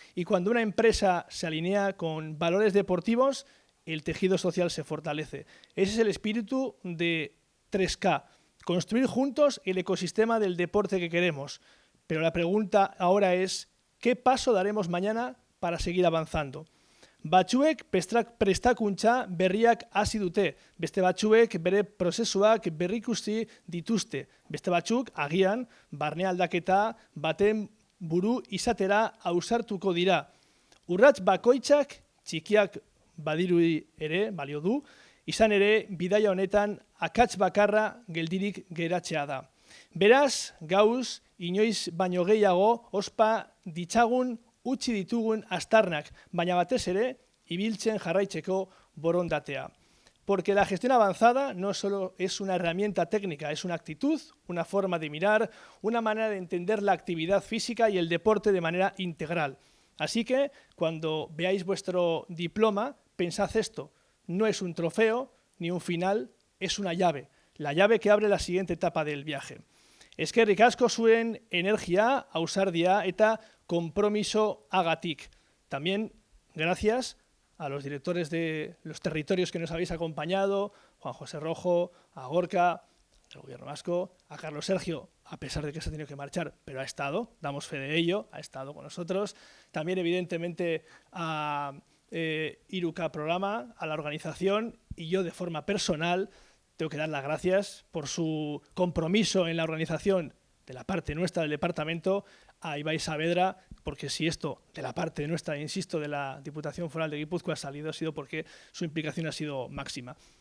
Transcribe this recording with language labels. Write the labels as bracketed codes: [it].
[es] Y cuando una empresa se alinea con valores deportivos, el tejido social se fortalece. Ese es el espíritu de 3K, construir juntos el ecosistema del deporte que queremos. Pero la pregunta ahora es, ¿qué paso daremos mañana para seguir avanzando? [eu] Batzuek prestakuntza berriak hasi dute, beste batzuek bere prozesuak berrikusi dituzte, beste batzuk agian barne aldaketa baten buru izatera ausartuko dira. Urrats bakoitzak txikiak badirudi ere, balio du, izan ere bidaia honetan akats bakarra geldirik geratzea da. Beraz, gauz, inoiz baino gehiago, ospa ditzagun utzi ditugun astarnak, baina batez ere, ibiltzen jarraitzeko borondatea. [es] Porque la gestión avanzada no solo es una herramienta técnica, es una actitud, una forma de mirar, una manera de entender la actividad física y el deporte de manera integral. Así que, cuando veáis vuestro diploma, pensad esto, no es un trofeo ni un final, es una llave, la llave que abre la siguiente etapa del viaje. [eu] Eskerrik asko zuen energia, ausardia eta compromiso agatik. [es] También gracias a los directores de los territorios que nos habéis acompañado, Juan José Rojo, a Gorka, del Gobierno vasco, a Carlos Sergio, a pesar de que se ha tenido que marchar, pero ha estado, damos fe de ello, ha estado con nosotros. También, evidentemente, a IRUKA Programa, a la organización, y yo de forma personal tengo que dar las gracias por su compromiso en la organización de la parte nuestra del departamento, a Ibai Saavedra, porque si esto de la parte nuestra, insisto, de la Diputación Foral de Guipúzcoa ha salido, ha sido porque su implicación ha sido máxima.